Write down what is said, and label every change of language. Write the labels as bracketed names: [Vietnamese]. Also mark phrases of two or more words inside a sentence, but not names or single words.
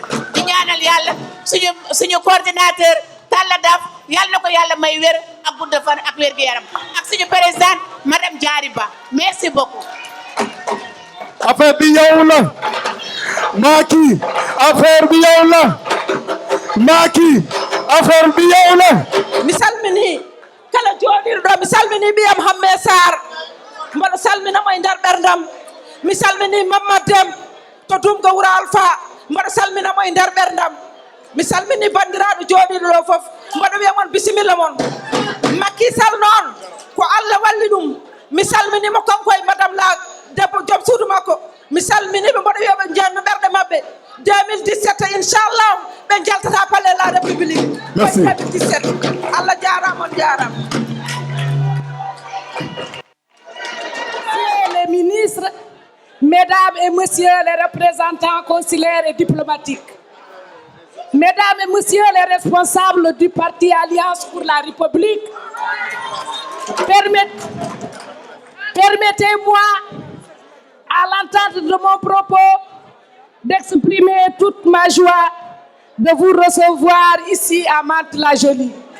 [Wolof] di ñaanal yàlla suñu coordinateur Talla Daf, yàlla na ko yàlla may wér ak gudd fan ak wér gu yaram, ak suñu [French] présidente madame [Wolof] Diary Ba. [French] merci beaucoup. [Wolof] affaire bi yow la Macky, affaire bi yow la Macky, affaire bi yow la. [Fula] mi salmini kala jooɗirɗo, mi salmini ɓiyam Hamme Sarr, mboɗo salminamo e nder ɓerdam. mi salmini Mamadou Deme to Dumga Wuro Alpha, mboɗo salminamo e nder ɓerdam. mi salmini bandiraɓe jooɗiɗo ɗo foof, mboɗo wiya mon bisimilla mon. Macky Sall noon ko Allah walli ɗum, mi salminimo kanko e madame la debbo joom suudu makko, mi salminiɓe mboɗo wiyaɓe jenno ɓerɗe mabɓe 2017 inchallah ɓe jaltata [French] palais la république. Merci. [Fula] 2017 Allah jarama on jarama. [French] Messieurs les ministres, mesdames et messieurs les représentants consulaires et diplomatiques, mesdames et messieurs les responsables du parti Alliance pour la République, permettez-moi, à l'entente de mon propos, d'exprimer toute ma joie de vous recevoir ici à Mantes-la-Jolie.